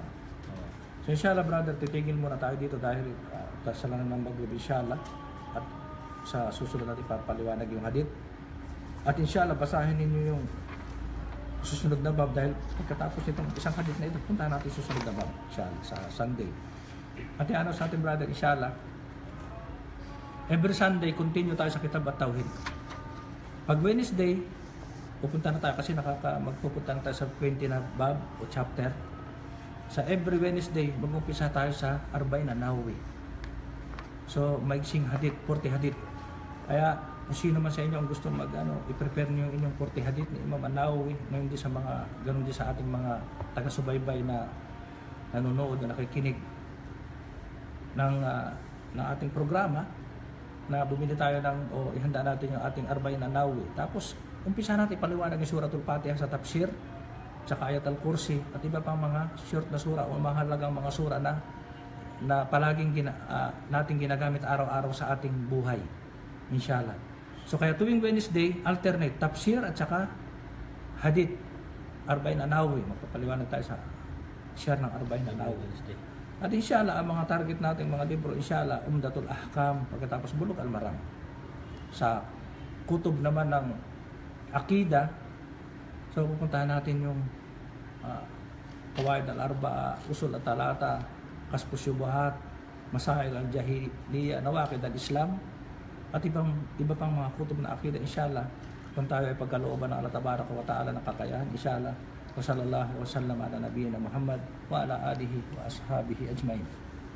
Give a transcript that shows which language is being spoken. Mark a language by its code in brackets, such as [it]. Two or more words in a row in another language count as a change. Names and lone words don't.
[tl] So inshallah brother, titigil muna tayo dito dahil kasalanan ng maglubi inshallah. At sa susunod natin papaliwanag yung hadith. At inshallah basahin ninyo yung susunod na bab dahil pagkatapos nitong isang hadith na ito, punta natin susunod na bab inshallah sa Sunday. At ano sa ating brother inshallah, [en] every Sunday continue [tl] tayo sa Kitab at Tauhid. Pag Wednesday, pupunta na tayo kasi magpupunta na tayo sa 20 na bab o chapter. Sa [en] every Wednesday, [tl] mag-umpisa tayo sa Arba'in an-Nawawi. So, maiksing hadith, 40 hadith. Kaya, kung sino man sa inyo ang gusto i-prepare niyo yung inyong 40 hadith ni Imam an-Nawawi, na hindi sa ganun din sa ating mga taga-subaybay na nanonood na nakikinig ng ating programa, na bumili tayo o ihanda natin yung ating Arba'in an-Nawawi. Tapos, umpisa natin paliwanag yung Suratul Fatiha sa tafsir, tsaka Ayat al-Kursi, at iba pang mga short na sura o mahalagang mga sura na palaging natin ginagamit araw-araw sa ating buhay. Inshallah. So, kaya tuwing Wednesday, alternate tafsir at tsaka hadith, Arba'in an-Nawawi. Magpapaliwanag tayo sa share ng Arba'in an-Nawawi. At inshallah, ang mga target natin, mga libro, inshallah, Umdatul Ahkam, pagkatapos Bulugh al-Maram. Sa kutub naman ng Akida, so pupuntahan natin yung Qawaid al-Arba'a, Usul at-Talata, Kashfus Syubuhat, Masail al-Jahiliyyah, Nawaqid al-Islam, at iba pang mga kutub na Akida, inshallah, kung tayo ay pagkalooban ng [ar] الله تبارك وتعالى [tl] ng kakayahan, inshallah. [ar] وصلى الله وسلم على نبينا محمد وعلى آله وأصحابه أجمعين.